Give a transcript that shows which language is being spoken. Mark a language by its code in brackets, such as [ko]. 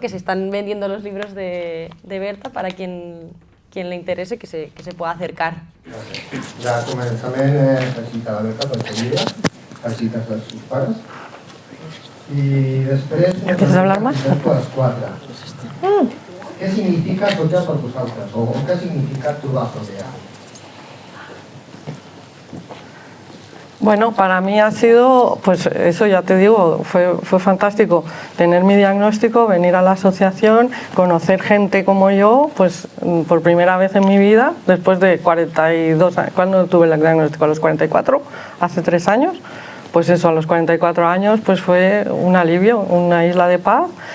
[es] que se están vendiendo los libros de Berta para quien le interese que se pueda acercar. [ca] Ja començament felicitar la Berta per aquest llibre, felicitar els seus pares. I després... [es] ¿Quieres hablar más? [ca] Les quatre. Què significa Sotea per vosaltres? O què significa trobar Sotea? [es] Bueno, para mí ha sido, pues eso ya te digo, fue fantástico tener mi diagnóstico, venir a la asociación, conocer gente como yo, pues por primera vez en mi vida, después de 42 años, cuando tuve el diagnóstico a los 44, hace 3 años, pues eso, a los 44 años, pues fue un alivio, una isla de paz.